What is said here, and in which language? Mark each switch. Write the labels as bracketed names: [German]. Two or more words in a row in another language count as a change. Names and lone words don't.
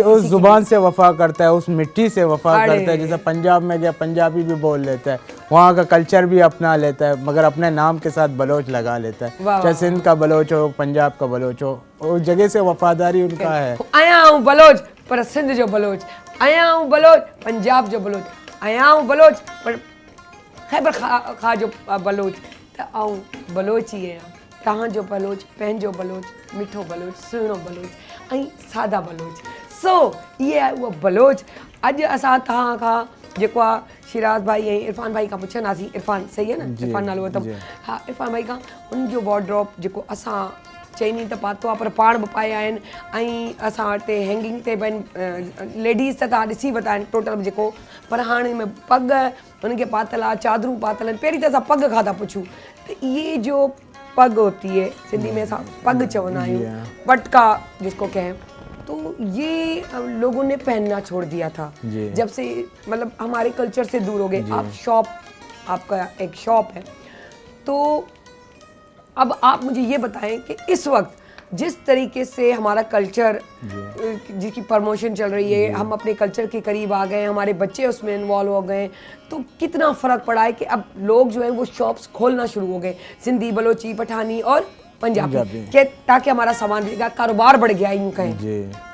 [Urdu] اس زبان سے وفا کرتا ہے اس مٹی سے وفا کرتا ہے جیسے پنجاب میں گیا پنجابی بھی بول لیتا ہے وہاں کا کلچر بھی اپنا لیتا ہے مگر اپنے نام کے ساتھ بلوچ لگا لیتا ہے چاہے سندھ کا بلوچ ہو پنجاب کا بلوچ ہو اس جگہ سے وفاداری ان کا ہے آیا ہوں [Sindhi] बलोच पर सिंध जो बलोच [Urdu] آیا ہوں [Sindhi] बलोच पंजाब जो बलोच [Urdu] آیا ہوں [Sindhi] बलोच पर खैबर खा जो बलोच त आऊं बलोच ई आहियां तव्हांजो बलोच पंहिंजो बलोच मिठो बलोच सुहिणो बलोच ऐं सादा बलोच सो इहे आहे उहो बलोच अॼु असां तव्हां खां जेको आहे शिराज भाई ऐं इरफान भाई खां पुछंदासीं इरफान सही आहे न इरफान नालो अथव हा इरफान भाई खां उनजो वॉर्डरोब जेको असां चइनी त पातो आहे पर पाण बि पाया आहिनि ऐं असां वटि हैंगिंग ते बि लेडीज़ त तव्हां ॾिसी वरिता आहिनि टोटल जेको पर हाणे में पग उनखे पातल आहे चादरूं पातल आहिनि पहिरीं त असां पग खां था पुछूं त इहे जो पग होती है सिंधी में असां पग चवंदा आहियूं [Urdu] پٹکا جس کو کہیں تو یہ لوگوں نے پہننا چھوڑ دیا تھا جب سے مطلب ہمارے کلچر سے دور ہو گئے آپ آپ کا ایک شاپ ہے تو اب آپ مجھے یہ بتائیں کہ اس وقت جس طریقے سے ہمارا کلچر جس کی پروموشن چل رہی ہے ہم اپنے کلچر کے قریب آ گئے ہمارے بچے اس میں انوالو ہو گئے تو کتنا فرق پڑا ہے کہ اب لوگ جو ہے وہ شاپس کھولنا شروع ہو گئے سندھی بلوچی پٹھانی اور پنجابی کے تاکہ ہمارا سامان بکے گا کاروبار بڑھ گیا یوں کہیں